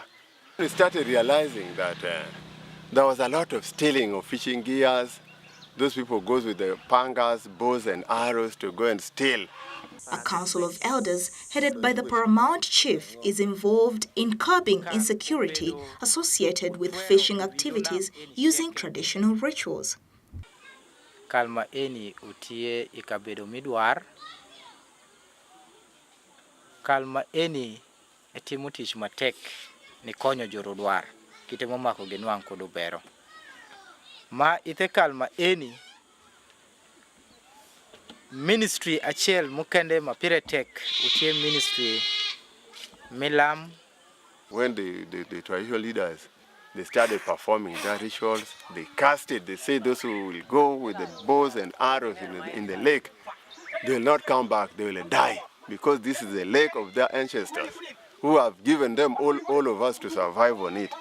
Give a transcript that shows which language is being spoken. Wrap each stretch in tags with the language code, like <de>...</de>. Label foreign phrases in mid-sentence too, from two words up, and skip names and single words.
<en>We started realizing that there was a lot of stealing of fishing gears. Those people go with the pangas, bows and arrows to go and steal. A council of elders headed by the paramount chief is involved in curbing insecurity associated with fishing activities using traditional rituals.</en> <luo>Kalma eni utie ikabedo midwar. Kalma eni etimo tich matek ni konyo jorodwar kitemo mako genwang kod obero. Ma ithe kalma eni ministry achiel mukende mapire tek utie ministry milam.</luo> <en>When the traditional leaders, they started performing their rituals, they casted, they say those who will go with the bows and arrows in the lake, they will not come back, they will die, because this is the lake of their ancestors who have given them all of us to survive on it.</en>